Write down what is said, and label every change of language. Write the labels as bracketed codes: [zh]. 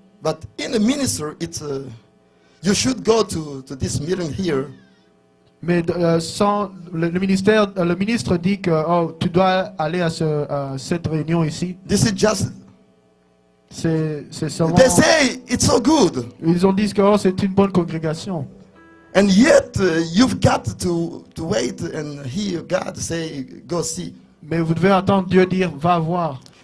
[en] But in a ministry, it's you should go to this meeting here. [fr] Mais sans le ministre dit que tu dois aller à cette réunion ici. [en] This is just. [fr] C'est seulement. [en] They say it's so good, [fr] Ils ont dit que c'est une bonne congrégation. [en] and yet you've got to wait and hear God say, "Go see." [fr] Mais vous devez entendre Dieu dire, va voir.